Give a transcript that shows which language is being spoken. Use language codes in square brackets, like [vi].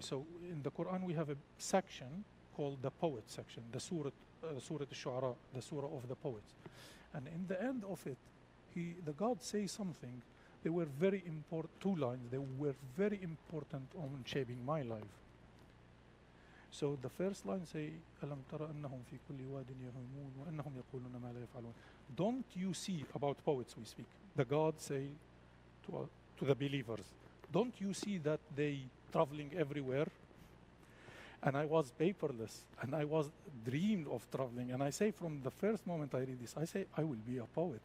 [en] So in the Quran we have a section called the poet section, the Surah al-Shu'ara, the Surah of the poets. And in the end of it, the God says something. They were very important, 2 lines, they were very important on shaping my life. So the first line say, [ar] أَلَمْ تَرَ أَنَّهُمْ فِي كُلِّ وَادٍ يَهِيمُونَ وَأَنَّهُمْ يَقُولُونَ مَا لَا يَفْعَلُونَ. [en] Don't you see, about poets we speak, the God say to the believers, don't you see that they traveling everywhere? And I was paperless, and I was dreamed of traveling. And I say from the first moment I read this, I say I will be a poet.